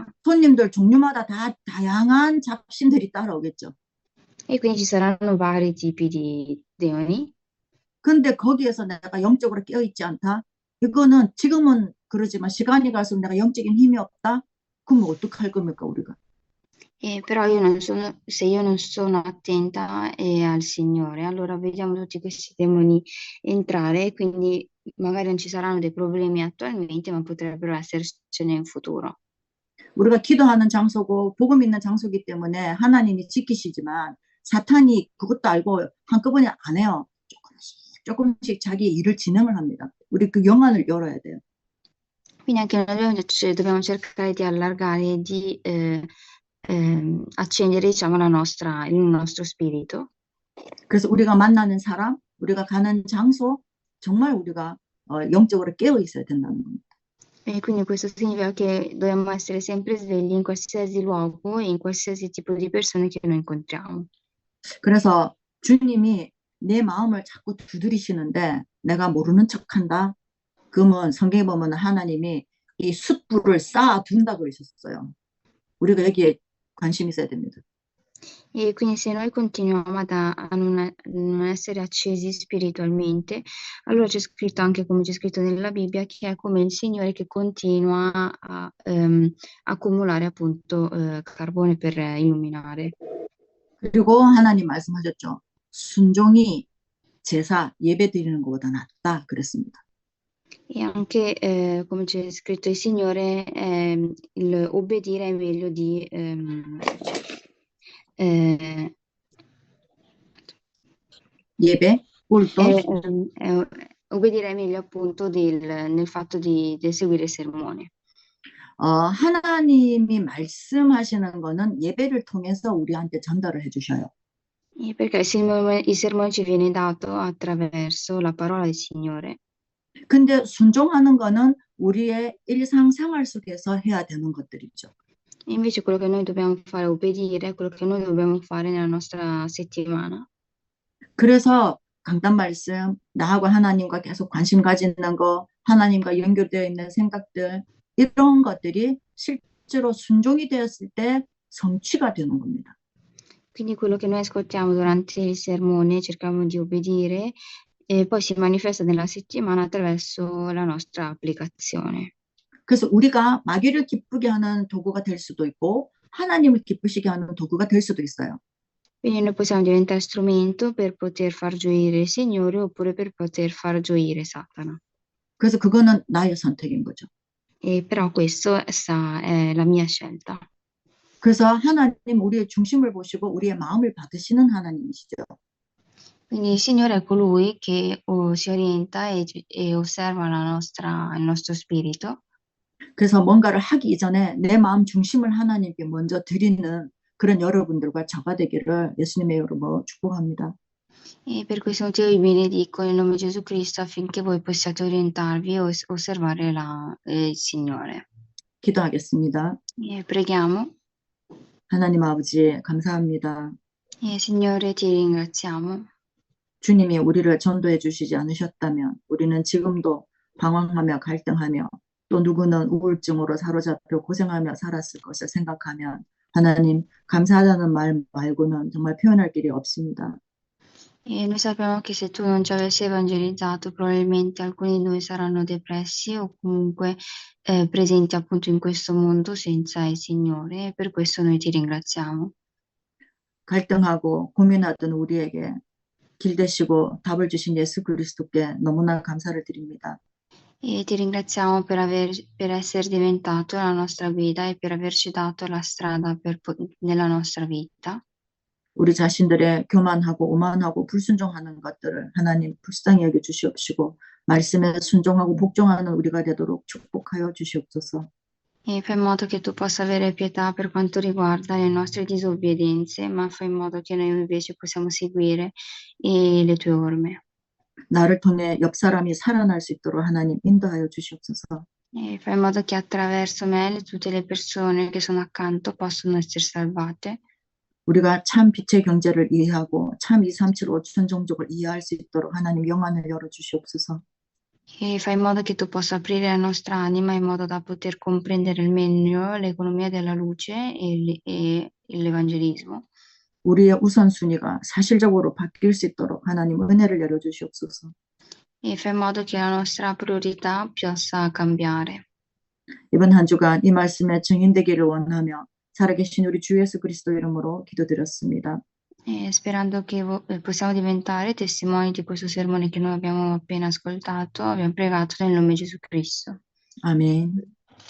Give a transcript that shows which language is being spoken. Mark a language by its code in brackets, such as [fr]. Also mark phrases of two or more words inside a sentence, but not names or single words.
[ko] 손님들 종류마다 다 다양한 잡신들이 따라오겠죠. [it] E quindi ci saranno vari tipi di demoni. [ko] 근데 거기에서 내가 영적으로 깨어있지 않다? 이거는 지금은 그러지만 시간이 갈수록 내가 영적인 힘이 없다? 그러면 어떡할 겁니까, 우리가? [it] Però io non sono, se io non sono attenta al Signore, allora vediamo tutti questi demoni entrare, quindi magari non ci saranno dei problemi attualmente, ma potrebbero essercene in futuro. [ko] 우리가 기도하는 장소고 복음 있는 장소이기 때문에 하나님이 지키시지만 사탄이 그것도 알고 한꺼번에 안 해요. 조금씩 자기 일을 진행을 합니다. 우리 그 영안을 열어야 돼요. [it] Quindi anche noi dobbiamo cercare di allargare e di accendere, diciamo, il nostro spirito. [ko] 그래서 우리가 만나는 사람, 우리가 가는 장소, 정말 우리가 영적으로 깨어 있어야 된다는 겁니다. [it] E quindi questo significa che dobbiamo essere sempre svegli in qualsiasi luogo e in qualsiasi tipo di persone che noi incontriamo. [ko] 그래서 주님이 내 마음을 자꾸 두드리시는데 내가 모르는 척한다. 그러면 성경에 보면 하나님이 이 숯불을 쌓아 둔다 그러셨어요. 우리가 여기에 관심 있어야 됩니다. [it] E quindi se noi continuiamo a non essere accesi spiritualmente, allora c'è scritto anche come c'è scritto nella Bibbia che è come il Signore che continua a accumulare appunto carbone per illuminare. [ko] 그리고 하나님 말씀하셨죠. 순종이 제사 예배 드리는 것보다 낫다 그랬습니다. [it] E anche come c'è scritto il Signore, il obbedire è meglio di [ko] 예배, 꿀도. [it] obbedire è meglio appunto nel fatto di seguire il sermone. [ko] 하나님이 말씀하시는 거는 예배를 통해서 우리한테 전달을 해주셔요. [it] Perché il sermone ci viene dato attraverso la parola del Signore. [ko] 근데 순종하는 거는 우리의 일상생활 속에서 해야 되는 것들이죠. [it] Invece quello che noi dobbiamo fare, obbedire, quello che noi dobbiamo fare nella nostra settimana. [ko] 그래서 강단 말씀, 나하고 하나님과 계속 관심 가지는 거, 하나님과 연결되어 있는 생각들, 이런 것들이 실제로 순종이 되었을 때 성취가 되는 겁니다. [it] Quindi quello che noi ascoltiamo durante il sermone, cerchiamo di obbedire e poi si manifesta nella settimana attraverso la nostra applicazione. [ko] 그래서 우리가 마귀를 기쁘게 하는 도구가 될 수도 있고 하나님을 기쁘시게 하는 도구가 될 수도 있어요. [it] Quindi noi possiamo diventare strumento per poter far gioire il Signore oppure per poter far gioire Satana. [ko] 그래서 그거는 나의 선택인 거죠. [it] Però questo è la mia scelta. [ko] 그래서 하나님 우리의 중심을 보시고 우리의 마음을 받으시는 하나님이시죠. [it] Quindi il Signore è colui che si orienta e osserva il nostro spirito. [ko] 그래서 뭔가를 하기 이전에 내 마음 중심을 하나님께 먼저 드리는 그런 여러분들과 저가 되기를 예수님의 이름으로 축복합니다. [it] E per questo motivo vi benedico nel nome di Gesù Cristo affinché voi possiate orientarvi e osservare il Signore. [ko] 기도하겠습니다. [it] Preghiamo. [ko] 하나님 아버지 감사합니다. [it] Signore, ti ringraziamo. [ko] 주님이 우리를 전도해 주시지 않으셨다면 우리는 지금도 방황하며 갈등하며 또 누구는 우울증으로 사로잡혀 고생하며 살았을 것을 생각하면 하나님 감사하다는 말 말고는 정말 표현할 길이 없습니다. [it] E noi sappiamo che se tu non ci avessi evangelizzato, probabilmente alcuni di noi saranno depressi o comunque presenti appunto in questo mondo senza il Signore, e per questo noi ti ringraziamo. [ko] 갈등하고 고민하던 우리에게 길 되시고 답을 주신 예수 그리스도께 너무나 감사를 드립니다. [it] E ti ringraziamo per essere diventato la nostra guida e per averci dato la strada nella nostra vita. [ko] 우리 자신들의 교만하고 오만하고 불순종하는 것들을 하나님 불쌍히 여겨 주시옵시고 말씀에 순종하고 복종하는 우리가 되도록 축복하여 주시옵소서. [it] E fai in modo che tu possa avere pietà per quanto riguarda le nostre disobbedienze, ma fai in modo che noi invece possiamo seguire le tue orme. [ko] 나를 통해 옆 사람이 살아날 수 있도록 하나님 인도하여 주시옵소서. [it] E fai in modo che attraverso me tutte le persone che sono accanto possano essere salvate. [ko] 우리가 참 빛의 경제를 이해하고 참 237 5천 종족을 이해할 수 있도록 하나님 영안을 열어 주시옵소서. [it] E fai in modo che tu possa aprire la nostra anima in modo da poter comprendere al meglio l'economia della luce e l'evangelismo. [ko] 우리의 우선순위가 사실적으로 바뀔 수 있도록 하나님 은혜를 열어 주시옵소서. [it] E fai in modo che la nostra priorità possa cambiare. [ko] 이번 한 주간 이 말씀에 증인되기를 원하며 살아계신 우리 주 예수 그리스도 이름으로 기도드렸습니다. [it] Sperando che possiamo diventare testimoni di questo sermone che noi abbiamo appena ascoltato, abbiamo pregato nel nome di Gesù Cristo. [ko] 아멘.